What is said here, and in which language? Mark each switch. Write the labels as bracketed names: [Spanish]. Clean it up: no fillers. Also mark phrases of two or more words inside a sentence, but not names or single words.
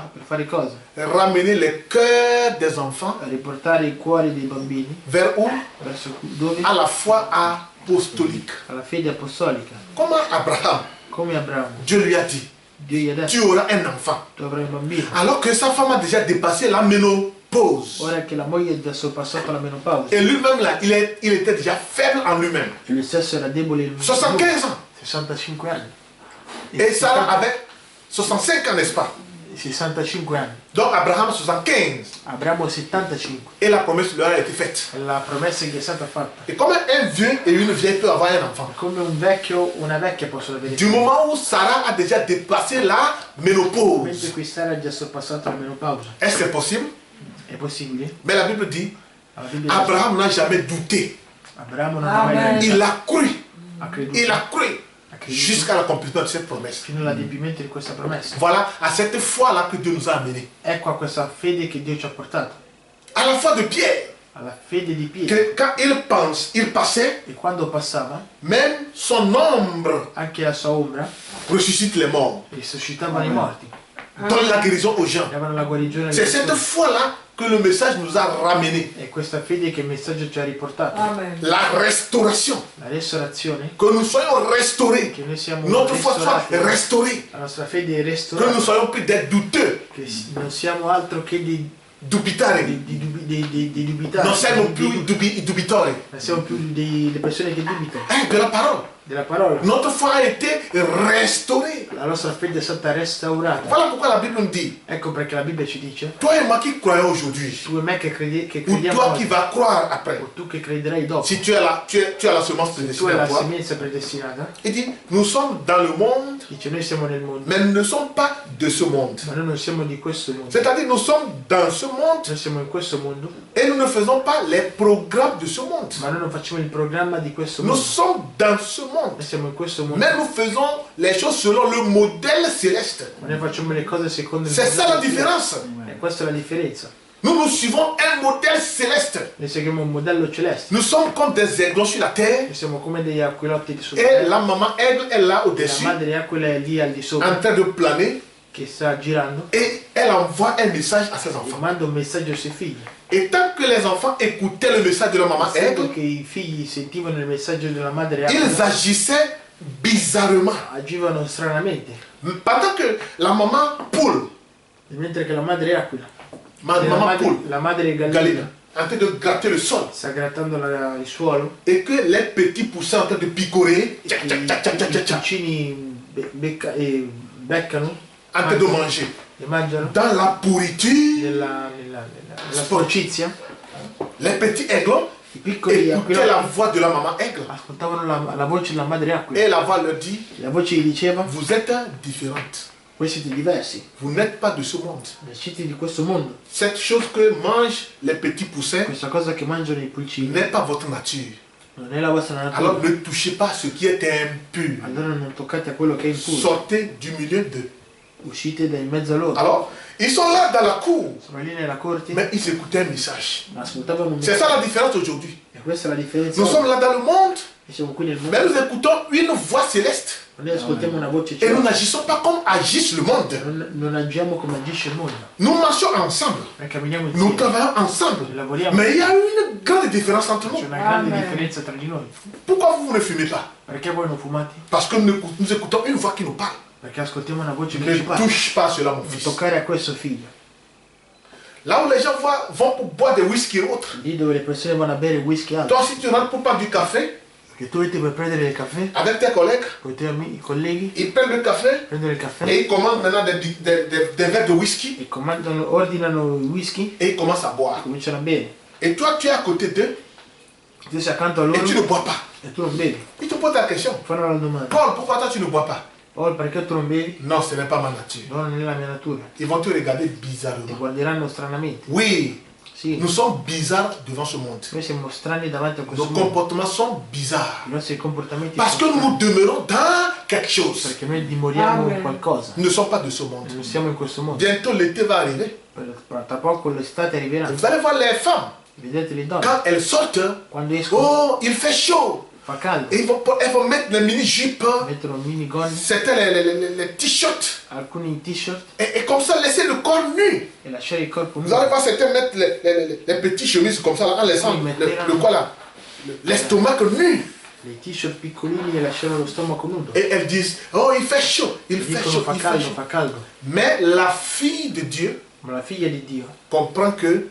[Italian] per fare cosa? [French] ramener les cœurs des enfants [Italian] A riportare i cuori dei bambini [French] vers où? [Italian] verso dove? [French] À la foi apostolique. [Italian] Alla fede apostolica. [French] Comment Abraham, [Italian] Come Abramo, [French] Dieu lui a dit, [Italian] Dio gli ha detto, [French] tu auras un enfant. [Italian] tu avrai un bambino. [French] Alors que sa femme a déjà dépassé la ménopause. [Italian] Ora che la moglie ha già sorpassato la menopausa [French] Et lui-même, là, il était déjà faible en lui-même. [Italian] e lui stesso era debole in [French] 75 ans. [Italian] 65 anni. [French] Et Sarah avait 65 ans, n'est-ce pas? [Italian] 65 anni. [French] Donc Abraham 75. [Italian] Abramo 75. [French] Et la promesse lui a été faite. [Italian] La promessa che è stata fatta. [French] Et comme un vieux et une vieille peuvent avoir un enfant. [Italian] Come un vecchio o una vecchia possono avere. [French] Du moment où Sarah a déjà dépassé la [Italian] Mentre [French] ménopause. [Italian] qui Sara ha già sorpassato la menopausa. Est-ce que c'est possible? È possibile? Mais la Bible dit, La Bibbia dice, Abraham n'a jamais douté. Abramo non ha mai Amen. creduto. [French] Il a cru. [Italian] Ha creduto. [French] Il a cru [Italian] Ha creduto [French] jusqu'à l'accomplissement de cette promesse. [Italian] fino all'adempimento di questa promessa. [French] Voilà à cette foi-là que Dieu nous a amenés. [Italian] Ecco a questa fede che Dio ci ha portato. [French] À la foi de Pierre, [Italian] Alla fede di Pietro. [French] que quand il passait, [Italian] E quando passava, [French] même son ombre [Italian] anche la sua ombra [French] ressuscite les morts, [Italian] risuscitavano i morti. [French] donne la guérison aux gens. [Italian] Davano la guarigione alle [French] C'est cette [Italian] persone. [French] foi-là que le message nous a ramenés. [Italian] È questa fede che il messaggio ci ha riportato. [French] Amen. La restauration, [Italian] La restaurazione, [French] que nous soyons restaurés, [Italian] che noi siamo [French] notre foi soit [Italian] restaurati, [French] restaurée, [Italian] la nostra fede è [French] que nous [Italian] restaurata, [French] soyons plus des douteux, [Italian] che non siamo altro che dubitari, dei dubitati, non siamo più dubitori. non siamo più delle persone che dubitano [French] De la parole. [Italian] della parola. [French] Notre foi a été restaurée. [Italian] La nostra fede è stata restaurata. [French] Voilà pourquoi la Bible nous dit, [Italian] Ecco perché la Bibbia ci dice, [French] toi et moi qui croyons aujourd'hui, [Italian] tu e me che [French] ou [Italian] crediamo [French] toi qui [Italian] oggi, [French] vas croire après, [Italian] o tu che crederai dopo, [French] si tu as la semence [Italian] tu hai [French] prédestinée à [Italian] la [French] toi, [Italian] semenza predestinata, [French] il dit, nous sommes dans le monde, [Italian] dice noi siamo nel mondo, [French] mais nous ne sommes pas de ce monde. [Italian] ma noi non siamo di questo mondo. [French] C'est-à-dire, nous sommes dans ce monde [Italian] Noi siamo in questo mondo, [French] et nous ne faisons pas les programmes de ce monde. [Italian] ma noi non facciamo il programma di questo [French] Nous [Italian] mondo. [French] sommes dans ce monde, [Italian] Noi siamo in questo mondo, [French] mais nous faisons les choses selon le modèle céleste. [Italian] ma noi facciamo le cose secondo il [French] C'est ça la [Italian] modello [French] différence. [Italian] celeste. E questa è la differenza. [French] Nous suivons un modèle céleste. [Italian] Noi seguiamo un modello celeste. [French] Nous sommes comme des aiglons sur la terre [Italian] Noi siamo come degli aquilotti di sopra. [French] et la maman aigle est là [Italian] La [French] au-dessus [Italian] madre aquila è lì al di [French] en [Italian] sopra, [French] train de planer [Italian] che sta girando, [French] et elle envoie un message à ses [Italian] e [French] enfants. [Italian] manda un messaggio ai suoi figli. [French] Et tant que les enfants écoutaient le message de la maman [Italian] Essendo [French] aigle, [Italian] che i figli sentivano il messaggio della madre [French] ils [Italian] aquila, [French] agissaient bizarrement. [Italian] agivano stranamente. [French] Pendant que la maman poule, [Italian] Mentre che la madre aquila, [French] maman poule, [Italian] la madre Galina, gallina, [French] en train de gratter le sol, [Italian] sta grattando il suolo, [French] et que les petits poussins en train de picorer, [Italian] e che i piccini beccano, [French] en train de manger. [Italian] e mangiano [French] Dans la pourriture, [Italian] nella sporcizia, [French] les petits aiglons [Italian] i piccoli [French] écoutaient la [Italian] aquiloni [French] voix de la maman aigle. [Italian] ascoltavano la voce della madre aquila, [French] Et la voix leur dit, [Italian] la voce gli diceva: [French] vous êtes différentes. [Italian] voi siete diversi, [French] Vous n'êtes pas de ce monde. [Italian] siete di questo mondo, [French] Cette chose que mangent les petits poussins [Italian] questa cosa che mangiano i pulcini [French] n'est pas votre nature. [Italian] non è la vostra natura, [French] Alors ne touchez pas ce qui est impur. [Italian] allora non toccate a quello che è impuro, [French] Sortez du milieu d'eux. [Italian] uscite da in mezzo a loro. [French] Alors, ils sont là dans la cour, [Italian] Sono lì nella corte, [French] mais ils écoutaient un message. [Italian] ma ascoltavano un [French] C'est [Italian] messaggio. [French] ça la différence aujourd'hui. [Italian] E questa è la differenza. [French] Nous sommes là dans le monde, [Italian] E siamo qui nel mondo, [French] mais nous écoutons une voix céleste. [Italian] noi ascoltiamo una voce [French] Et nous [Italian] celeste, [French] n'agissons pas comme agisse le monde. [Italian] non agiamo come agisce il mondo, [French] Nous marchons ensemble, [Italian] noi camminiamo [French] nous [Italian] insieme, [French] travaillons ensemble. [Italian] lavoriamo, [French] Mais il y a une grande différence entre [Italian] c'è [French] nous. [Italian] una grande Amen. differenza tra di noi. [French] Pourquoi vous ne fumez pas? [Italian] Perché voi non fumate? [French] Parce que nous écoutons une voix qui nous parle. [Italian] Perché ascoltiamo una voce che [French] Ne [Italian] ci parla. [French] touche pas cela, mon [Italian] Non [French] fils. [Italian] toccare a questo figlio. [French] Là où les gens vont pour boire des whisky et autres. [Italian] Lì dove le persone vanno a bere whisky e altro. [French] Toi, si tu rentres pour prendre du café [Italian] Perché tu metti per prendere il caffè, [French] avec tes collègues, [Italian] con i tuoi amici, colleghi, [French] ils prennent le café [Italian] prendono il [French] et [Italian] caffè [French] ils commandent maintenant des verres de whisky [Italian] e ordinano il whisky [French] et ils commencent à [Italian] e [French] boire. [Italian] cominciano a bere. [French] Et toi, tu es à côté d'eux [Italian] Tu sei accanto a [French] et [Italian] loro [French] tu ne bois pas. [Italian] e tu non bevi. [French] Ils te posent la question. [Italian] Fanno la domanda: [French] Paul, pourquoi toi tu ne bois pas? [Italian] oh, perché tu non bevi? [French] Non, ce n'est pas ma nature. [Italian] No, non è la mia natura. [French] Ils vont te regarder [Italian] Ti [French] bizarrement. [Italian] guarderanno stranamente. [French] Oui, [Italian] Sì, [French] nous sommes bizarres devant ce monde. [Italian] noi siamo strani davanti a questo [French] Nos [Italian] mondo. [French] comportements sont bizarres. [Italian] I nostri comportamenti [French] Parce que [Italian] sono [French] nous demeurons dans quelque chose. [Italian] perché noi dimoriamo in [French] Amen. [Italian] qualcosa. [French] Nous ne sommes pas de ce monde. [Italian] Non siamo in questo mondo. [French] Bientôt l'été va arriver. [Italian] Tra poco l'estate arriverà. [French] Vous allez voir les femmes. [Italian] Vedete le donne, [French] Quand elles sortent, [Italian] quando escono [French] oh, il fait chaud. [Italian] fa caldo, [French] Et elles vont mettre les mini-jupes. [Italian] mettono minigonne, [French] C'était les t-shirts. [Italian] alcuni t-shirt [French] Et comme ça, laisser le corps nu. [Italian] e lasciare il corpo [French] Vous allez [Italian] nudo. [French] voir certains mettre les petites chemises comme ça, là, en laissant Oui, mais le quoi là, l'estomac nu. [Italian] Le t-shirt piccolini e lasciano lo stomaco nudo. [French] Et elles disent, oh, il fait chaud, il fait [Italian] Dicono [French] chaud, [Italian] fa [French] il fait [Italian] caldo, [French] chaud. [Italian] fa caldo. [French] Mais la fille de Dieu [Italian] Ma la figlia di Dio [French] comprend que